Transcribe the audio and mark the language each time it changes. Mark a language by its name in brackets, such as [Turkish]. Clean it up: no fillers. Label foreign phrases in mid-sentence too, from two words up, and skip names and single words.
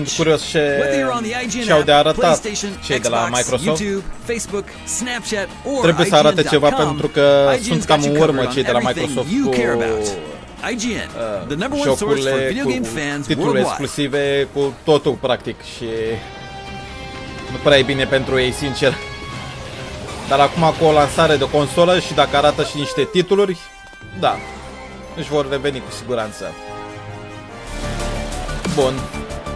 [English] Whether you're on the IGN app, PlayStation, Xbox, YouTube, Facebook, Snapchat, or IGN.com, IGN's got you covered on everything you care about. IGN, the #1 source for video game fans worldwide. [Romanian] Exclusive cu totul practic și Nu prea e bine pentru ei, sincer. Dar acum cu o lansare de consolă și dacă arată și niște titluri, da, își vor reveni cu siguranță. Bun.